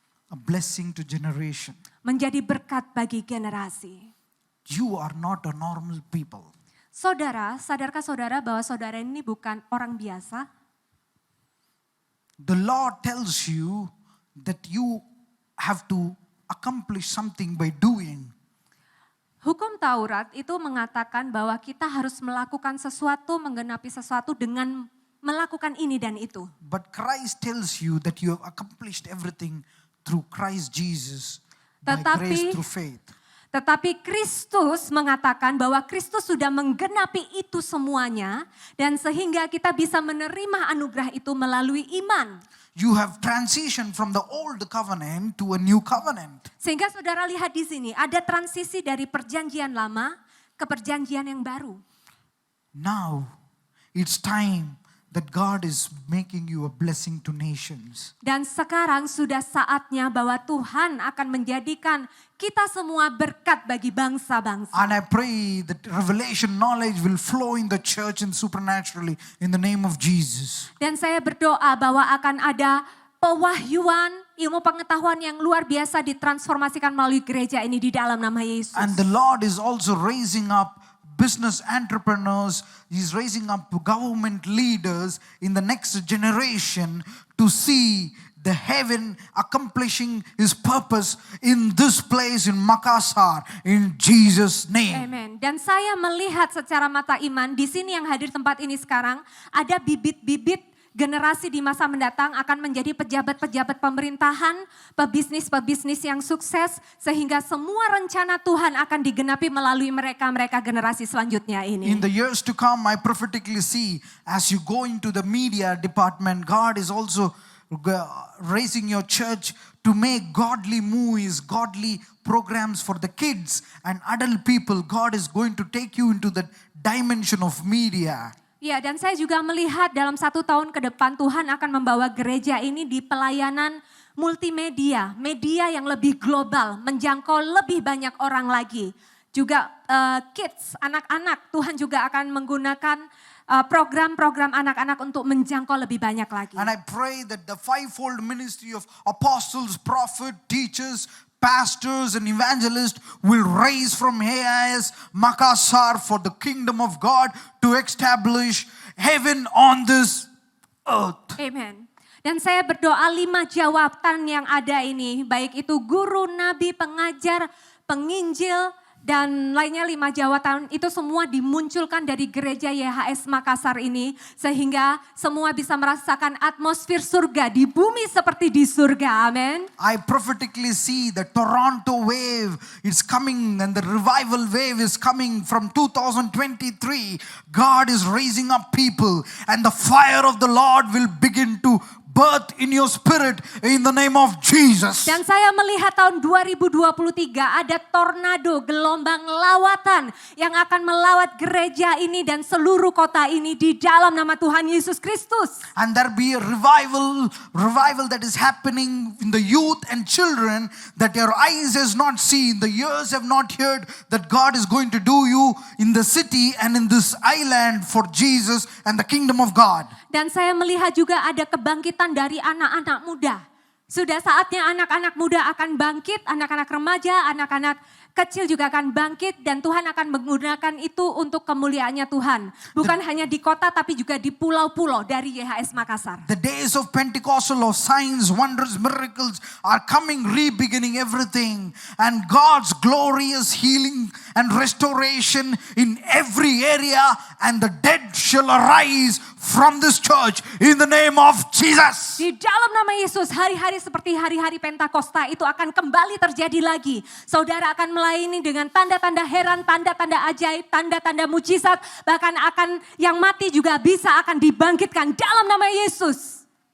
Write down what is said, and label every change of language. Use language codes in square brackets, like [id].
[en] A blessing to generation. [id] Menjadi berkat bagi generasi. [en] You are not a normal people. [id] Saudara, sadarkah saudara bahwa saudara ini bukan orang biasa? [en] The law tells you that you have to accomplish something by doing. [id] Hukum Taurat itu mengatakan bahwa kita harus melakukan sesuatu, menggenapi sesuatu dengan melakukan ini dan itu. [en] But Christ tells you that you have accomplished everything through Christ Jesus by grace through faith. [id] Tetapi Kristus mengatakan bahwa Kristus sudah menggenapi itu semuanya dan sehingga kita bisa menerima anugerah itu melalui iman. [en] You have transitioned from the old covenant to a new covenant. [id] Sehingga saudara lihat di sini ada transisi dari perjanjian lama ke perjanjian yang baru. [en] Now it's time that God is making you a blessing to nations. [id] Dan sekarang sudah saatnya bahwa Tuhan akan menjadikan kita semua berkat bagi bangsa-bangsa. [en] And I pray that revelation knowledge will flow in the church and supernaturally in the name of Jesus. [id] Dan saya berdoa bahwa akan ada pewahyuan, ilmu pengetahuan yang luar biasa ditransformasikan melalui gereja ini di dalam nama Yesus. [en] And the Lord is also raising up business entrepreneurs, He's raising up government leaders in the next generation to see the heaven accomplishing His purpose in this place in Makassar in Jesus' name. [id] Amen. Dan saya melihat secara mata iman di sini yang hadir tempat ini sekarang ada bibit-bibit generasi di masa mendatang akan menjadi pejabat-pejabat pemerintahan, pebisnis-pebisnis yang sukses sehingga semua rencana Tuhan akan digenapi melalui mereka generasi selanjutnya ini. [en] In the years to come, I prophetically see as you go into the media department, God is also raising your church to make godly movies, godly programs for the kids and adult people. God is going to take you into the dimension of media. [id] Ya, dan saya juga melihat dalam 1 tahun ke depan Tuhan akan membawa gereja ini di pelayanan multimedia, media yang lebih global, menjangkau lebih banyak orang lagi. Juga kids, anak-anak, Tuhan juga akan menggunakan program-program anak-anak untuk menjangkau lebih banyak lagi. [en] And I pray that the fivefold ministry of apostles, prophets, teachers, pastors and evangelists will rise from AIS Makassar for the kingdom of God to establish heaven on this earth. Amen. [id] Dan saya berdoa 5 jawatan yang ada ini, baik itu guru, nabi, pengajar, penginjil, dan lainnya 5 jawatan itu semua dimunculkan dari gereja YHS Makassar ini. Sehingga semua bisa merasakan atmosfer surga di bumi seperti di surga. Amin. [en] I prophetically see the Toronto wave is coming and the revival wave is coming from 2023. God is raising up people and the fire of the Lord will begin to birth in your spirit in the name of Jesus. [id] Dan saya melihat tahun 2023 ada tornado gelombang lawatan yang akan melawat gereja ini dan seluruh kota ini di dalam nama Tuhan Yesus Kristus. [en] And there be a revival that is happening in the youth and children that your eyes has not seen, the ears have not heard, that God is going to do you in the city and in this island for Jesus and the kingdom of God. [id] Dan saya melihat juga ada kebangkitan dari anak-anak muda. Sudah saatnya anak-anak muda akan bangkit, anak-anak remaja, anak-anak kecil juga akan bangkit dan Tuhan akan menggunakan itu untuk kemuliaannya Tuhan. Bukan hanya di kota tapi juga di pulau-pulau dari YHS Makassar. [en] The days of Pentecostal of signs, wonders, miracles are coming, re-beginning everything. And God's glorious healing and restoration in every area. And the dead shall arise from this church in the name of Jesus. [id] Di dalam nama Yesus, hari-hari seperti hari-hari Pentakosta itu akan kembali terjadi lagi. Saudara akan melayani dengan tanda-tanda heran, tanda-tanda ajaib, tanda-tanda mujizat. Bahkan akan yang mati juga bisa akan dibangkitkan dalam nama Yesus.